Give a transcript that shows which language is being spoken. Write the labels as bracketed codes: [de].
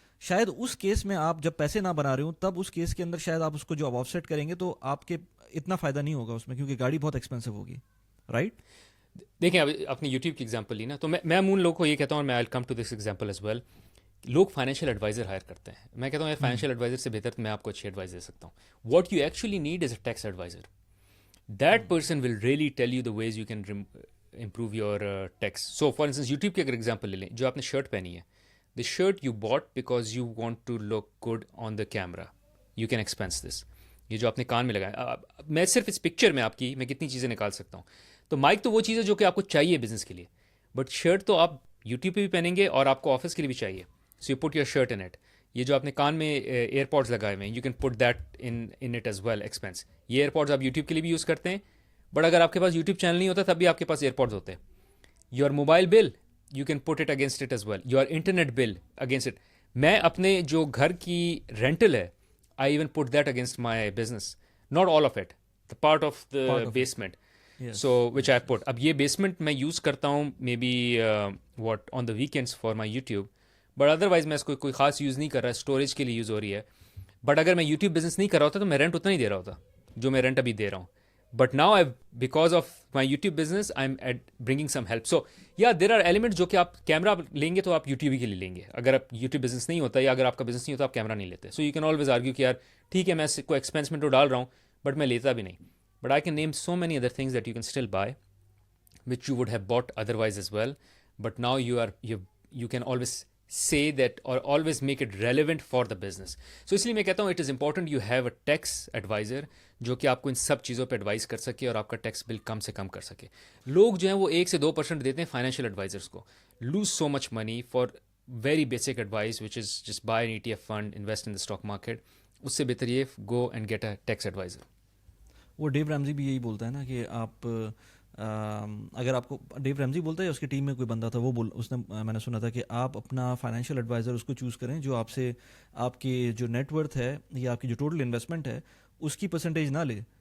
[ur] شاید اس کیس میں آپ جب پیسے نہ بنا رہے ہوں تب اس کیس کے اندر شاید آپ اس کو جو آف سیٹ کریں گے تو آپ کے اتنا فائدہ نہیں ہوگا اس میں، کیونکہ گاڑی بہت ایکسپینسو ہوگی، رائٹ؟ دیکھیں اب اپنے یوٹیوب کی ایگزامپل لی نا، تو میں ان لوگوں کو یہ کہتا ہوں، اور میں [en] I come to this example as well. [ur] لوگ فائنینشیل ایڈوائزر ہائر کرتے ہیں، میں کہتا ہوں یار فائنینشیل ایڈوائزر سے بہتر تو میں آپ کو اچھی ایڈوائز دے سکتا ہوں. [en] What you actually need is a tax adviser. That person will really tell you the ways you can improve your tax. So for instance [ur] YouTube کی اگر ایگزامپل لے لیں، جو آپ نے شرٹ پہنی ہے، [en] The shirt you bought because you want to look good on the camera, you can expense this. [ur] یہ جو آپ نے کان میں لگایا، میں صرف اس پکچر میں آپ کی میں کتنی چیزیں نکال سکتا ہوں. تو مائک تو وہ چیز ہے جو کہ آپ کو چاہیے بزنس کے لیے، بٹ شرٹ تو آپ یوٹیوب پہ بھی پہنیں گے اور آپ کو آفس کے لیے بھی چاہیے. [en] So you put your shirt in it. [ur] یہ جو آپ نے کان میں ایئر پوڈز لگائے ہوئے ہیں، [en] You can put that in it as well expense. [ur] یہ ایئر پوڈز آپ یوٹیوب کے لیے بھی یوز کرتے ہیں، بٹ اگر آپ کے پاس یوٹیوب چینل نہیں ہوتا تب بھی آپ کے پاس ایئر پوڈز ہوتے ہیں. [en] Your mobile bill you can put it against it as well. Your internet bill against it. [ur] میں اپنے جو گھر کی رینٹل ہے، [en] I even put that against my business. Not all of it, the part of the basement. So which I put. [ur] اب یہ basement میں use کرتا ہوں [en] maybe what on the weekends for my YouTube, [ur] but otherwise میں اس کو کوئی خاص یوز نہیں کر رہا، اسٹوریج کے لیے یوز ہو رہی ہے. بٹ اگر میں یوٹیوب بزنس نہیں کر رہا ہوتا تو میں رینٹ اتنا نہیں دے رہا ہوتا جو میں رینٹ ابھی دے رہا ہوں. [en] But now because of my YouTube business I am bringing some help. So یا there are element [ur] جو کہ آپ کیمرہ لیں گے تو آپ یوٹیوب کے لیے لیں گے. اگر آپ یوٹیوب بزنس نہیں ہوتا یا اگر آپ کا بزنس نہیں ہوتا آپ کیمرہ نہیں لیتے. [en] so you can always argue [ur] کہ یار ٹھیک ہے میں کوئی ایکسپینس میں تو ڈال رہا ہوں بٹ میں لیتا بھی نہیں. [en] But I can name so many other things that you can still buy which you would have bought otherwise as well, but now you can always say that or always make it relevant for the business. [ur] So اس لیے میں کہتا ہوں [en] it is important you have a tax advisor [ur] جو کہ آپ کو ان سب چیزوں پہ ایڈوائز کر سکے اور آپ کا ٹیکس بل کم سے کم کر سکے. لوگ جو ہیں وہ 1 سے 2% دیتے ہیں فائنینشیل ایڈوائزرس کو. [en] lose so much money for very basic advice which is just buy an ETF fund, invest in the stock market. [ur] اس سے بہتر یہ [en] go and get a tax advisor. [ur] وہ ڈیو ریمزی بھی یہی بولتا ہے نا کہ آپ اگر آپ کو ڈیو ریمزی بولتا ہے اس کی ٹیم میں کوئی بندہ تھا، اس نے میں نے سنا تھا کہ آپ اپنا فائنینشیل ایڈوائزر اس کو چوز کریں جو آپ سے آپ کی جو نیٹ ورتھ ہے یا آپ کی جو ٹوٹل انویسٹمنٹ ہے اس کی پرسنٹیج نہ لے.